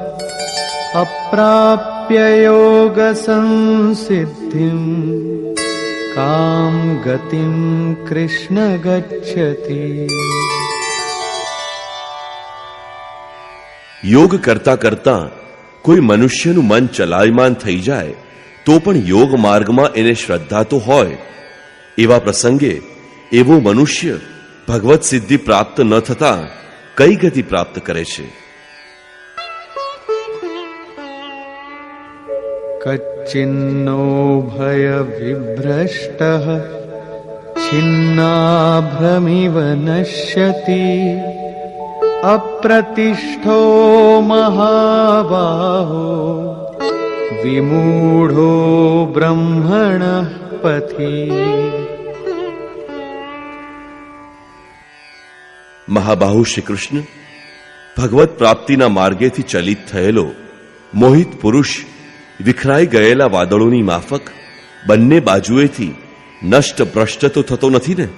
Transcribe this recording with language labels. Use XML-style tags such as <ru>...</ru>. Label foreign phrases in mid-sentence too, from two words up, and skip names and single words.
<sa>अप्राप्य योगसंसिद्धिं कां गतिं कृष्ण गच्छति।</sa> <gu>યોગ કરતા કરતા કોઈ મનુષ્યનું મન ચલાયમાન થઈ જાય તો પણ યોગ માર્ગમાં એને શ્રદ્ધા તો હોય, એવા પ્રસંગે એવો મનુષ્ય ભગવત સિદ્ધિ પ્રાપ્ત ન થતા કઈ ગતિ પ્રાપ્ત કરે છે?</gu> <sa>कच्चिन्नो भयविभ्रष्टः छिन्नाभ्रमिव नश्यति अप्रतिष्ठो महाबाहो विमूढो ब्रह्मणः पथि।</sa> <gu>મહાબાહુ શ્રી કૃષ્ણ ભગવત પ્રાપ્તિના માર્ગેથી ચલિત થયેલો મોહિત પુરુષ વિખરાઈ ગયેલા વાદળોની માફક બંને બાજુએથી નષ્ટ ભ્રષ્ટ તો થતો નથી ને?</gu>